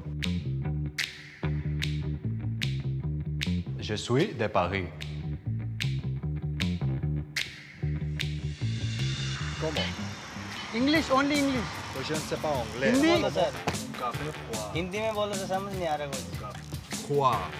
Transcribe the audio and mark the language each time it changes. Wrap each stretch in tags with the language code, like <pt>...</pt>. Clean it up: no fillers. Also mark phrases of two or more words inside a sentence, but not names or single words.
<fr>Je suis de Paris. Comment?</fr> <en>English, only English.</en> <fr>तो je ne sais pas anglais.</fr> <hi>हिंदी बोलो सर हिंदी में बोलो तो समझ नहीं आ रहा कुछ</hi> <fr>Quoi?</fr>